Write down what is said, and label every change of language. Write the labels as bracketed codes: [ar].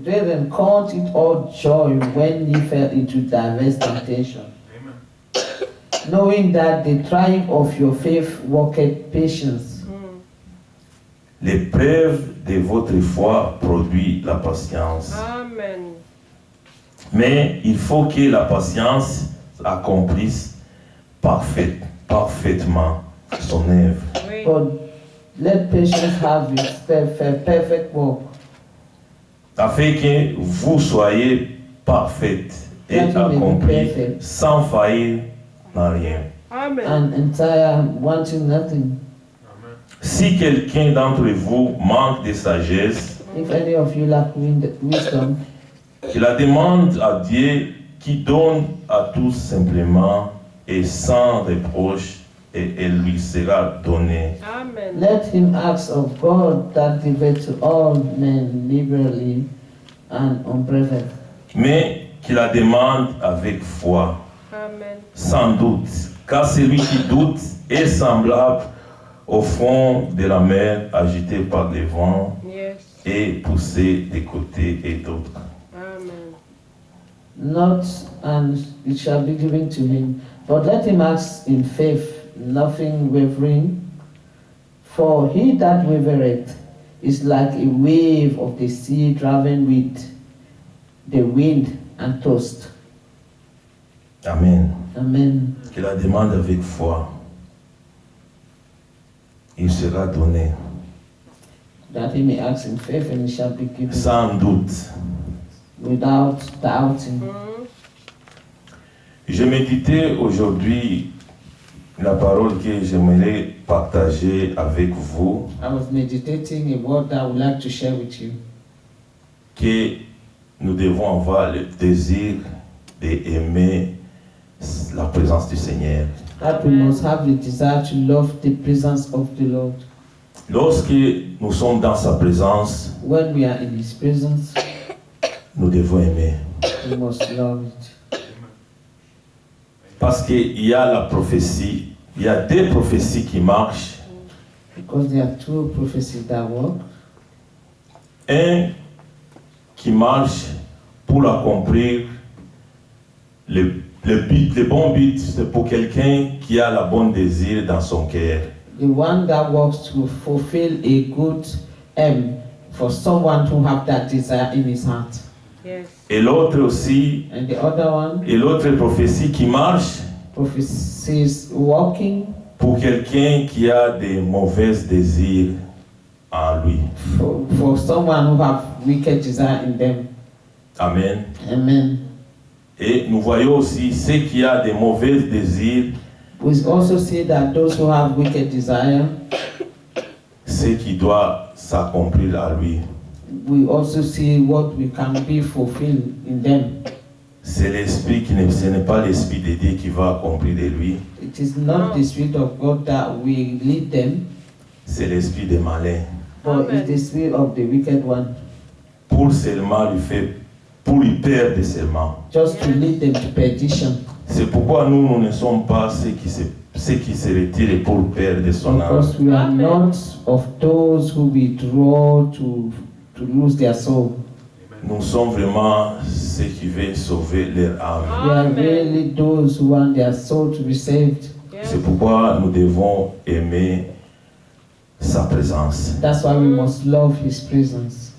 [en] Brethren, count it all joy when ye fell into diverse temptation, knowing that the trying of your faith worketh patience. [fr] L'épreuve de votre foi produit la patience. [en] Amen. [fr] Mais il faut que la patience accomplisse parfaitement son œuvre, Oui. [en] But let patience have its perfect work, [fr] afin que vous soyez parfaits et [en] That you may be [fr] accomplis [en] perfect. [fr] sans faillir dans rien. [en] Amen. and entire, wanting nothing. [fr] Si quelqu'un d'entre vous manque de sagesse, [en] If any of you lack wisdom, [fr] qu'il la demande à Dieu qui donne à tous simplement et sans reproche, et elle lui sera donnée. [en] Amen. let him ask of God that giveth to all men liberally and unbraided, [fr] Mais qu'il la demande avec foi, [en] Amen. [fr] sans doute, car celui qui doute est semblable au fond de la mer agité par les vents [en] Yes. [fr] et poussé de côté et d'autre. [en] Amen. not and it shall be given to him. But let him ask in faith, nothing wavering. For he that wavereth is like a wave of the sea driven with the wind and tossed. Amen. Amen. [fr] Qu'il la demande avec foi, il sera donné, [en] That he may ask in faith and it shall be given [fr] sans doute. [en] without doubting. [fr] Je méditais aujourd'hui la parole que j'aimerais partager avec vous, [en] I was meditating a word that I would like to share with you. [fr] que nous devons avoir le désir d'aimer la présence du Seigneur. [en] That we must have the desire to love the presence of the Lord. [fr] Lorsque nous sommes dans sa présence, [en] When we are in his presence, [fr] nous devons aimer. [en] we must love it. [fr] Parce qu'il y a la prophétie, il y a des prophéties qui marchent. [en] Because there are two prophecies that work. [fr] Un qui marche pour accomplir le but, le bon but, c'est pour quelqu'un qui a la bonne désir dans son cœur. [en] The one that works to fulfill a good aim for someone to have that desire in his heart. Yes. [fr] Et l'autre aussi, [en] And the other one, [fr] et l'autre prophétie qui marche [en] prophecies working [fr] pour quelqu'un qui a des mauvais désirs en lui. [en] for someone who have wicked desire in them. Amen. Amen. [fr] Et nous voyons aussi ceux qui a des mauvais désirs, [en] We also see that those who have wicked desire, [fr] ce qui doit s'accomplir à lui. [en] we also see what we can be fulfilled in them. [fr] C'est l'esprit ce n'est pas l'esprit de Dieu qui va accomplir de lui, [en] It is not the Spirit of God that will lead them, [fr] c'est l'esprit des malins. [en] but it's the spirit of the wicked one, [fr] Pour seulement pour lui perdre seulement. [en] just to lead them to perdition. [fr] C'est pourquoi nous ne sommes pas ceux qui se retirent pour perdre son âme. [en] Because we are Amen. not of those who withdraw to lose their soul. [fr] Nous sommes vraiment ceux qui veulent sauver leur âme. [en] We are Amen. really those who want their soul to be saved. Yes. [fr] C'est pourquoi nous devons aimer sa présence. [en] That's why we must love His presence.